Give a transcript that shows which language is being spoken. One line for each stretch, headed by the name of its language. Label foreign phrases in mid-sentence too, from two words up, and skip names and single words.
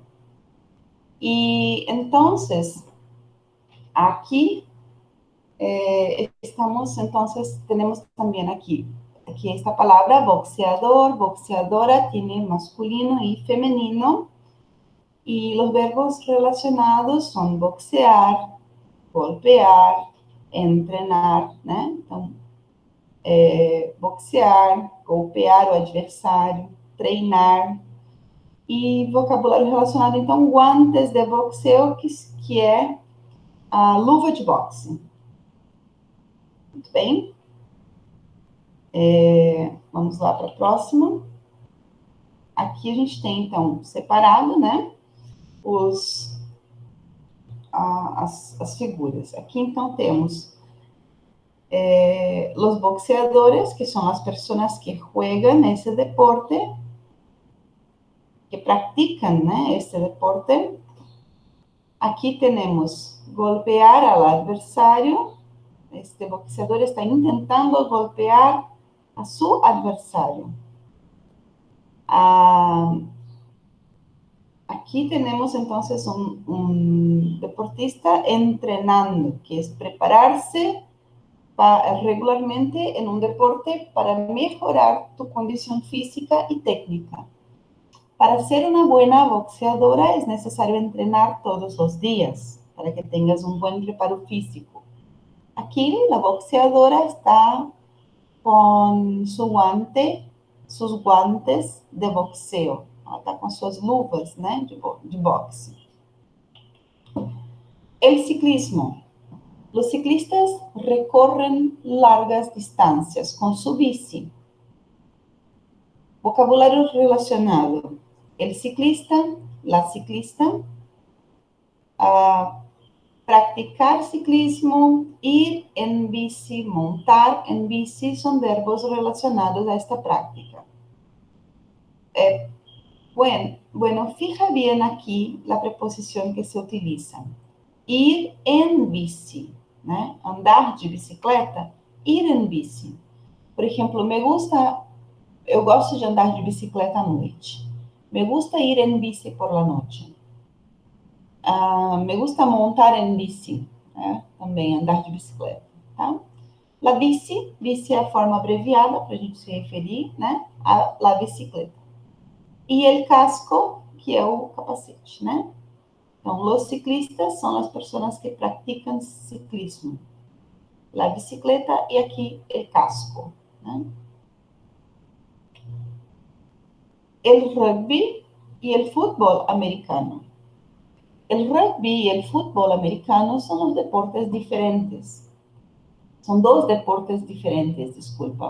Spanish: Y entonces, aquí tenemos también aquí esta palabra boxeador, boxeadora, tiene masculino y femenino. Y los verbos relacionados son boxear, golpear, entrenar,
Portuguese: né? Então,
Spanish: boxear, golpear
Portuguese: o adversário, treinar. E vocabulário relacionado, então,
Spanish: guantes de boxeo,
Portuguese: que é a luva de boxe. Muito bem. Vamos lá para a próxima. Aqui a gente tem, então, separado, né? As figuras. Aqui, então, temos
Spanish: los boxeadores,
Portuguese: que são as pessoas que jogam esse deporte, que praticam, né,
Spanish: este deporte.
Portuguese: Aqui temos
Spanish: golpear al adversário. Este boxeador está intentando golpear a su adversário. Aquí tenemos entonces un deportista entrenando, que es prepararse regularmente en un deporte para mejorar tu condición física y técnica. Para ser una buena boxeadora es necesario entrenar todos los días para que tengas un buen preparo físico. Aquí la boxeadora está con sus guantes de boxeo.
Portuguese: Ela está com suas luvas, né, de boxe.
Spanish: El ciclismo. Los ciclistas recorren largas distancias con su bici. Vocabulario relacionado. El ciclista, la ciclista, practicar ciclismo, ir en bici, montar en bici, son verbos relacionados a esta práctica. Bueno, fija bien aquí la preposición que se utiliza. Ir en bici, né?
Portuguese: Andar de bicicleta,
Spanish: ir en bici.
Portuguese: Por exemplo, eu gosto de andar de bicicleta à noite.
Spanish: Me gusta ir en bici por la noche. Me gusta montar en bici,
Portuguese: né? Também andar de bicicleta, tá?
Spanish: La bici
Portuguese: é a forma abreviada para a gente se referir, né?
Spanish: A la bicicleta.
Portuguese: E
Spanish: el casco,
Portuguese: que é o capacete, né? Então,
Spanish: los ciclistas
Portuguese: são as pessoas que praticam ciclismo.
Spanish: La bicicleta
Portuguese: e aqui
Spanish: el casco,
Portuguese: né?
Spanish: El rugby e el fútbol americano. El rugby y el fútbol americano son los deportes diferentes. Son dos deportes diferentes, disculpa.